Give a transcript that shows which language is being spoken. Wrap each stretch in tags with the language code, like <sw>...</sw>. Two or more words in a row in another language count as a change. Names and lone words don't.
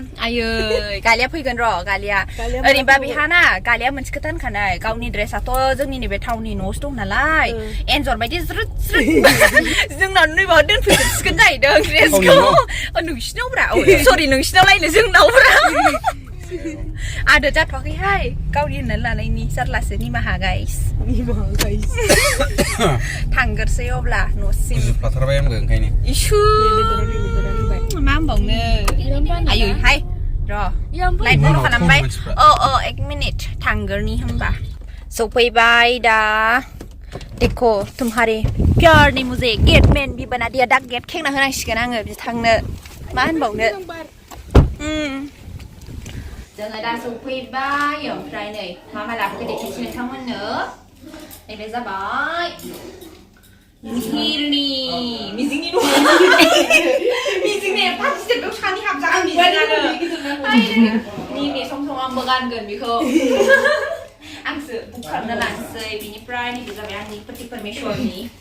<brx>आयै गालिया फैगोन र' गालिया ओरैनोबा बेहाना गालिया मोनसे खोथा होनखानाय गावनि ड्रेसाथ' जोंनि नैबे टाउननि न'आवसो दं नालाय एन्जर बायदि ज्रुद जोंनाव नैबाव दोनफैजोबसिगोन जाहैदों ड्रेसखौ नोंसिनावब्रा सरि नोंसिनावलायनो जोंनावब्रा आदो जाथ'वाखैहाय गावनि होननानै लानायनि जारलासो निमाहा गाइस थांगोरसै अब्ला न'सिम बुजिफ्लाथारबाय आंबो ओंखायनो इसु मा होनबावनो आयै हाय र' लाइट बन्द खालामबाय एक मिनिट थांगोरनि होनबा सफैबाय दा</brx> <hi>देखो तुम्हारे प्यारनि मुझे गेटमेन भी बना दिया</hi> <brx>दा गेट खेंना होनांसिगोन आङो बिथांनो मा होनबावनो जोङो दा सफैबाय ओमफ्राय नै मा लाबोखो देखायसै नोंथांमोननो नैबे जाबाय मिजिंनि पार्टिसिपेटआव सानै हाबजागोन मिजिङानो नैबे सम आंबो गानगोन बेखौ आंसो बुक खालामना लानोसै बिनिफ्राय नैबे जाबाय आंनि</brx> <hi>पति परमेश्वरनि</hi>